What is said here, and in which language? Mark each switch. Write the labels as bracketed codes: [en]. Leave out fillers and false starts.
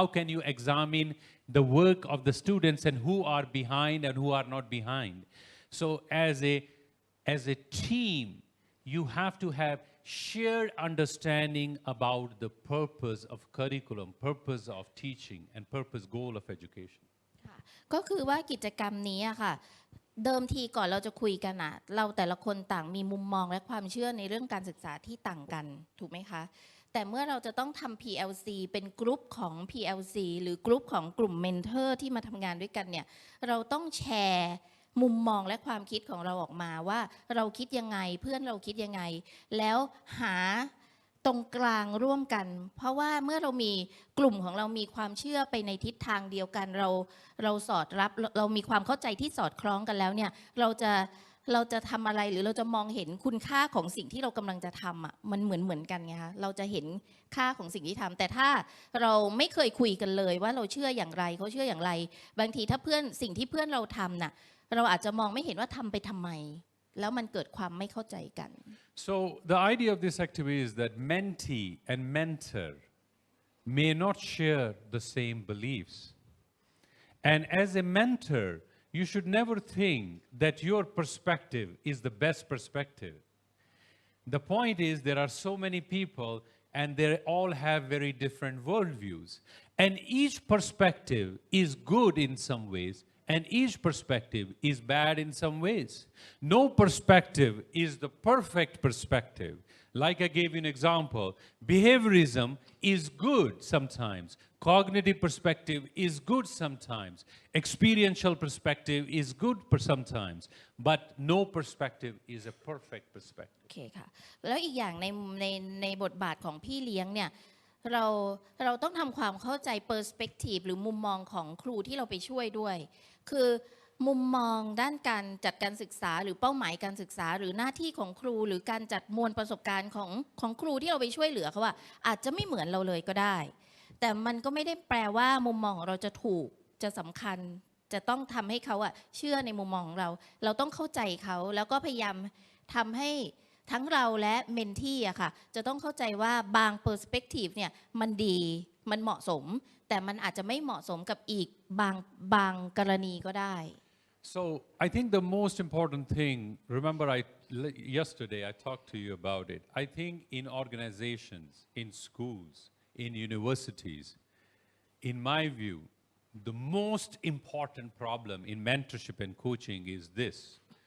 [en] How can you examine the work of the students and who are behind and who are not behind? So as a team, you have to have shared understanding about the purpose of curriculum, purpose of teaching, and purpose goal of education. [th] ก็คือว่ากิจกรรมนี้อะค่ะเดิมทีก่อนเราจะคุยกันอะเราแต่ละคนต่างมีมุมมองและความเชื่อในเรื่องการศึกษาที่ต่างกันถูกไหมคะแต่เมื่อเราจะต้องทำ PLC เป็นกลุ่มของ PLC หรือกลุ่มของกลุ่มเมนเทอร์ที่มาทำงานด้วยกันเนี่ยเราต้องแชร์มุมมองและความคิดของเราออกมาว่าเราคิดยังไงเพื่อนเราคิดยังไงแล้วหา ตรงกลางร่วมกันเพราะว่าเมื่อเรามีกลุ่มของเรามีความเชื่อไปในทิศทางเดียวกันเราสอดรับเรามีความเข้าใจที่สอดคล้องกันแล้วเนี่ยเ ราจะทำอะไรหรือเราจะมองเห็นคุณค่าของสิ่งที่เรากำลังจะทำอ่ะมันเหมือนกันไงคะเราจะเห็นค่าของสิ่งที่ทำแต่ถ้าเราไม่เคยคุยกันเลยว่าเราเชื่ออย่างไรเขาเชื่ออย่างไรบางทีถ้าสิ่งที่เพื่อนเราทำน่ะเราอาจจะมองไม่เห็นว่าทำไปทำไมแล้วมันเกิดความไม่เข้าใจกัน [en] So the idea of this activity is that mentee and mentor may not share the same beliefs. And as a mentor, you should never think that your perspective is the best perspective. The point is there are so many people and they all have very different worldviews. And each perspective is good in some ways and each perspective is bad in some ways. No perspective is the perfect perspective. Like I gave you an example, behaviorism is good sometimes. Cognitive perspective is good sometimes. Experiential perspective is good sometimes. But no perspective is a perfect perspective. [th] โอเคค่ะแล้วอีกอย่างในบทบาทของพี่เลี้ยงเนี่ยเราเราต้องทำความเข้าใจ perspective หรือมุมมองของครูที่เราไปช่วยด้วย คือมุมมองด้านการจัดการศึกษาหรือเป้าหมายการศึกษาหรือหน้าที่ของครูหรือการจัดมวลประสบการณ์ของครูที่เราไปช่วยเหลือเขาว่าอาจจะไม่เหมือนเราเลยก็ได้ แต่มันก็ไม่ได้แปลว่ามุมมองของเราจะถูกจะสำคัญจะต้องทำให้เขาเชื่อในมุมมองของเราต้องเข้าใจเขาแล้วก็พยายามทำให้ทั้งเราและเมนที่อะค่ะจะต้องเข้าใจว่าบางเปอร์สเปกทีฟเนี่ยมันดีมันเหมาะสมแต่มันอาจจะไม่เหมาะสมกับอีกบางกรณีก็ได้ [en] So I think the most important thing, remember yesterday I talked to you about it. I think in organizations, in schools, in universities, in my view, the most important problem in mentorship and coaching is this.